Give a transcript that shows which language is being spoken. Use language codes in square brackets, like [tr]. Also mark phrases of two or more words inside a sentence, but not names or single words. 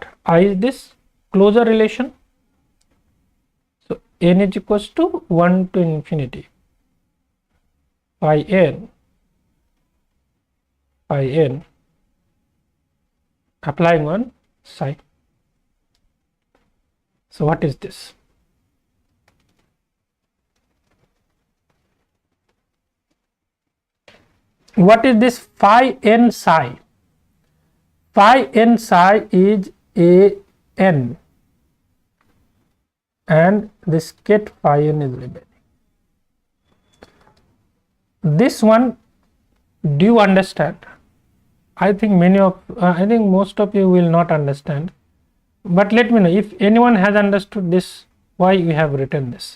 [en] I is this closure relation. So n is equals to 1 to infinity phi n applying on psi. So what is this? What is this phi n psi? Phi n psi is a n, and this ket phi n is remaining. This one, do you understand? I think most of you will not understand, but let me know if anyone has understood this, why we have written this.